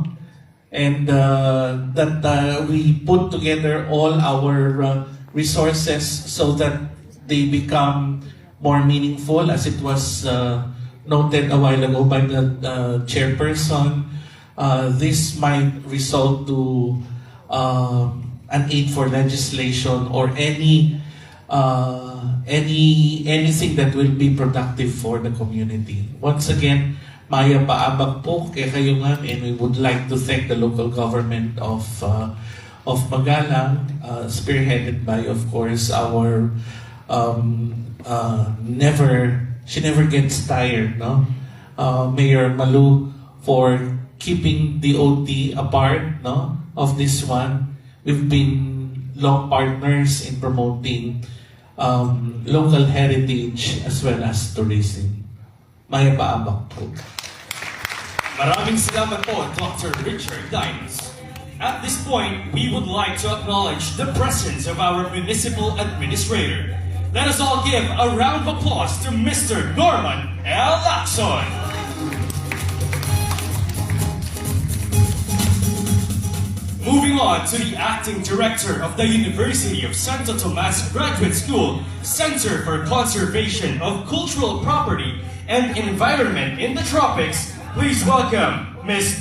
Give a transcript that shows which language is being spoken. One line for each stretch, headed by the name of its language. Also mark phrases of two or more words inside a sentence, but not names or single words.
English: And that we put together all our resources so that they become more meaningful, as it was noted a while ago by the chairperson. This might result to an aid for legislation or anything that will be productive for the community. Once again,
Pampanga: Maya paabag po kay Kayungan,
English: and we would like to thank the local government of Magalang, spearheaded by, of course, our she never gets tired, no? Mayor Malu, for keeping the OT apart, no, of this one. We've been long partners in promoting local heritage as well as tourism.
Pampanga: Maya paabak po.
Filipino: Maraming salamat po,
English: Dr. Richard Dines. At this point, we would like to acknowledge the presence of our municipal administrator. Let us all give a round of applause to Mr. Norman L. Lacson. Moving on to the acting director of the University of Santo Tomas Graduate School, Center for Conservation of Cultural Property and Environment in the Tropics, please welcome Ms.